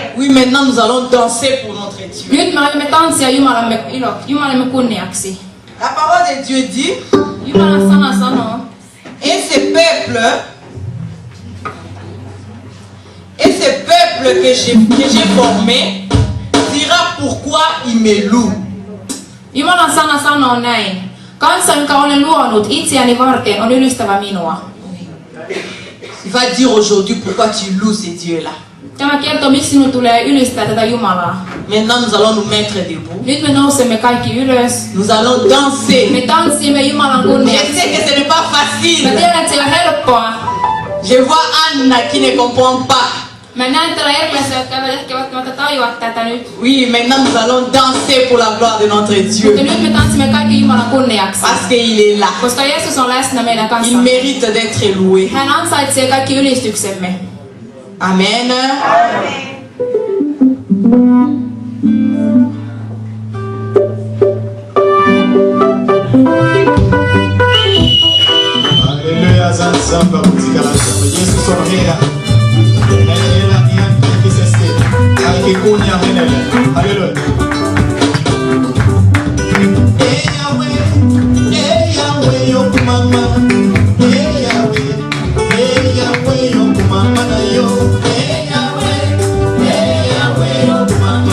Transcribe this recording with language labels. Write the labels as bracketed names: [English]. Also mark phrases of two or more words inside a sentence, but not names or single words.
[French] Oui, maintenant nous allons danser pour notre Dieu. [Finnish] Nyt me aiomme tanssia Jumalamme kunniaksi. [French] La parole de Dieu dit, [Finnish] Jumalan sana sanoo, [French] et ce peuple que j'ai formé dira pourquoi il me loue. [Finnish] Jumalan sana sanoo näin. Kansa, jonka olen luonut itseäni varten, on ylistävä minua. [French] Il va dire aujourd'hui pourquoi tu loues ce Dieu-là. [Finnish] Tämä kertoo, miksi sinun tulee ylistää tätä Jumalaa. [French] Maintenant nous allons nous mettre debout. [Finnish] Nyt me nousemme kaikki ylös. [French] Nous allons danser. [Finnish] Me tanssimme Jumalan [French] Je [Finnish] kunniaksi. [French] sais que ce n'est pas facile. [Finnish] Mä tiedän, että se on helppoa. [French] Je vois Anna qui ne comprend pas. [Finnish] Mä näen täällä erilaisia, jotka eivät ehkä välttämättä tajua tätä nyt. [French] Oui, maintenant nous allons danser pour la gloire de notre Dieu. [Finnish] Mutta nyt me tanssimme kaikki Jumalan kunniaksi. [French] Parce qu'il est là. [Finnish] Koska Jeesus on läsnä meidän [French] Il [Finnish] kanssa. [French] mérite d'être loué. [Finnish] Hän ansaitsee kaikki ylistyksemme. [French] Amen. Alléluia, Samba, musica la Samba. [English] Jésus on here. [French] Alléluia, qui s'est Alléluia, kunya henele. [Lingala] Alléluia. Hey Yahweh, yo mama. Hey Yahweh, yo mama na yo. Hey Yahweh, yo mama.